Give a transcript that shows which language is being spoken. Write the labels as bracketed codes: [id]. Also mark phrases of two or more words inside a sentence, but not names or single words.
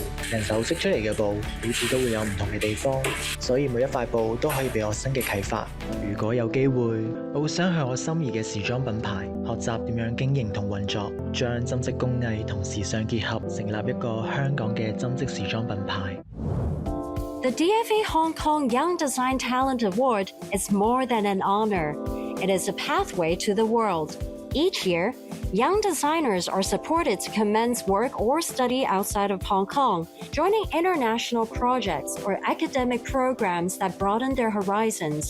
[yue] 人手織出嚟嘅布，每次都會有唔同嘅地方，所以每一塊布都可以俾我新嘅啟發。如果有機會，我會想向我心儀嘅時裝品牌學習點樣經營同運作，將針織工藝同時尚結合，成立一個香港嘅針織時裝品牌。 [en] The DFA Hong Kong Young Design Talent Award is more than an honor. It is a pathway to the world. Each year, young designers are supported to commence work or study outside of Hong Kong, joining international projects or academic programs that broaden their horizons.